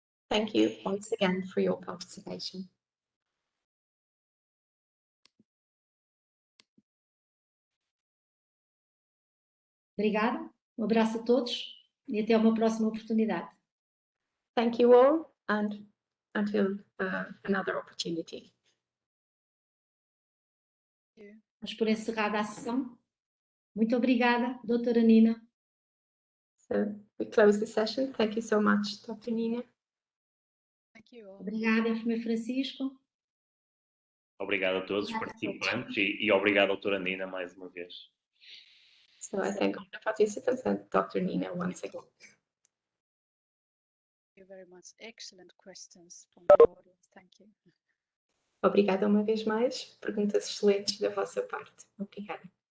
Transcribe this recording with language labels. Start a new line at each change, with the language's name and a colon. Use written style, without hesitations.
English: Thank you once again for your participation.
Portuguese: Obrigada, um abraço a todos e até uma próxima oportunidade.
English: Thank you all, and until another opportunity.
Portuguese: Vamos por encerrada a sessão. Muito obrigada, doutora Nina.
English: So we close the session. Thank you so much, Dr. Nina. Thank you all.
Portuguese: Obrigada, enfermeiro Francisco. Obrigado a todos os participantes e obrigado, doutora Nina, mais uma vez.
English: So I thank all the participants and Dr. Nina once again. Thank you very much. Excellent questions from the audience. Thank you.
Portuguese: Obrigada uma vez mais. Perguntas excelentes da vossa parte. Obrigada.